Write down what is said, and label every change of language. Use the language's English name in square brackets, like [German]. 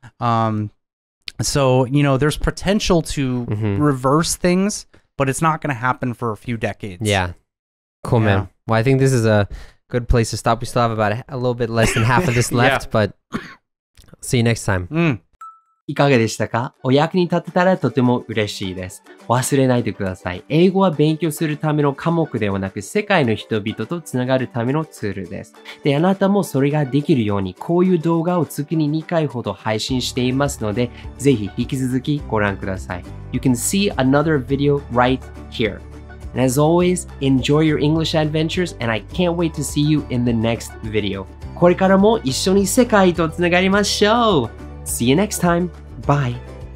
[English] So, you know, there's potential to reverse things, but it's not going to happen for a few decades. Yeah. Cool, man. Well, I think this is a good place to stop. We still have about a little bit less than half of this left, but see you next time. [Japanese] いかがでしたか？お役に立てたらとても嬉しいです。忘れないでください。英語は勉強するための科目ではなく、世界の人々とつながるためのツールです。で、あなたもそれができるように、こういう動画を月に2回ほど配信していますので、ぜひ引き続きご覧ください。 [English] You can see another video right here. And as always, enjoy your English adventures, and I can't wait to see you in the next video. [Japanese] これからも一緒に世界とつながりましょう。 [English] See you next time. Bye.